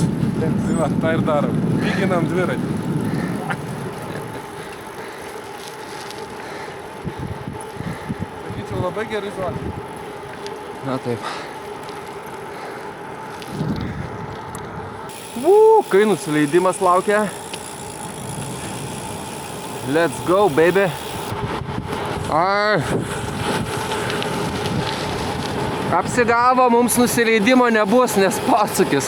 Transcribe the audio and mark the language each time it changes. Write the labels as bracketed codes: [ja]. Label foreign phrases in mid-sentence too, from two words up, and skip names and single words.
[lt] Tai va, tą ir darom. Piginam dviratį. Sakyčiau, labai gerai žodžiai. Na taip. Kai nusileidimas laukia. [en] Let's go, baby. [lt] Apsigavo, mums nusileidimo nebus, nes posūkis.